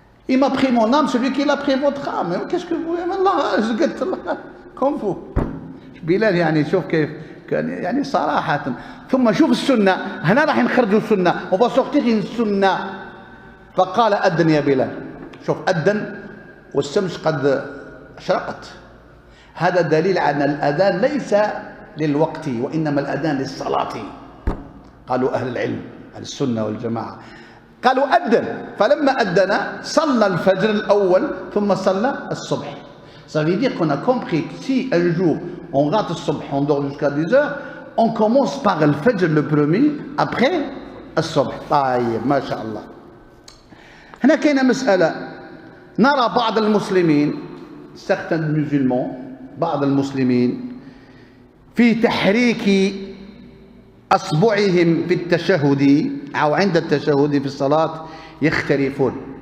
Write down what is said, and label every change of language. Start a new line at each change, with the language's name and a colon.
French: il m'a pris mon âme celui qui l'a pris votre âme qu'est-ce que vous voulez
Arabic: الله je قلت الله
French: comme vous
Arabic: بلال يعني شوف كيف يعني صراحة ثم شوف السنة هنا راح نخرجوا السنة
French: on va sortir une sunna
Arabic: فقال أذن يا بلال شوف أذن والشمس قد أشرقت هذا دليل على أن الأذان ليس للوقت وإنما الأذان للصلاة قالوا أهل العلم أهل السنة والجماعة قالوا أذن فلما أذن صلى الفجر الأول ثم صلى الصبح.
French: Ça veut dire qu'on a compris que si un jour on rate le subh, on dort jusqu'à 10 heures, on commence par le fajr le premier, après le subh.
Arabic: طيب ما شاء الله. هنا كاينه مسألة نرى بعض المسلمين
French: certains musulmans
Arabic: بعض المسلمين في تحريك أصبعهم في التشهد أو عند التشهد في الصلاة يختلفون.